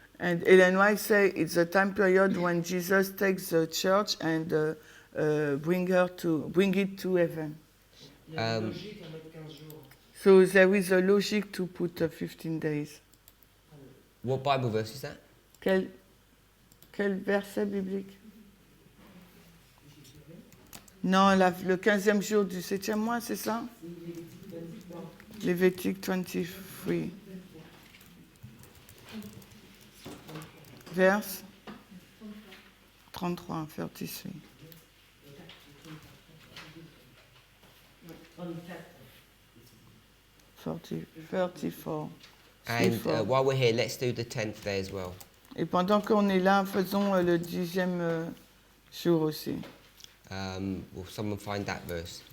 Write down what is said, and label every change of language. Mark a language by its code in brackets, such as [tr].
[en] And Ellen White say it's a time period when Jesus takes the church and bring it to heaven. [fr] Il y a une logique à mettre 15 jours. [en] So there is a logic to put 15 days. What Bible verse is that? [fr] Quel verset biblique? Non, le 15e jour du 7e mois, c'est ça? Lévitique 23. [en] Verse 33, 33. 34. And while we're here, let's do the 10th day as well. [fr] Et pendant qu'on est là, faisons le 10e jour aussi. [en] Will someone find that verse?